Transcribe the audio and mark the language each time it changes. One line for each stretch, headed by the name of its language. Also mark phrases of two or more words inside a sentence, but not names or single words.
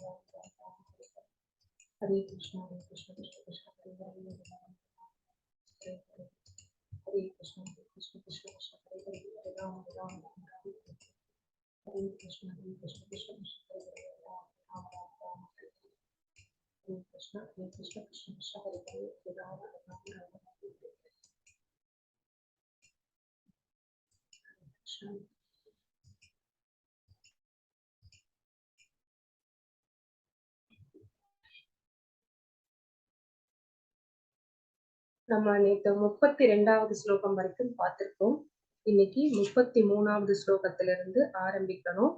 Sanskrit: हरे कृष्ण कृष्ण हरे हरे, हरे कृष्ण कृष्ण हरे हरे, हरे राम हरे कृष्ण कृष्ण हरे हरे, राम हरे कृष्ण कृष्ण हरे हरे, हरे राम हरे कृष्ण.
Tamil: நம்ம நேற்று 32வது ஸ்லோகம் வரைக்கும் பார்த்திருக்கோம். இன்னைக்கு 33வது ஸ்லோகத்திலிருந்து ஆரம்பிக்கணும்.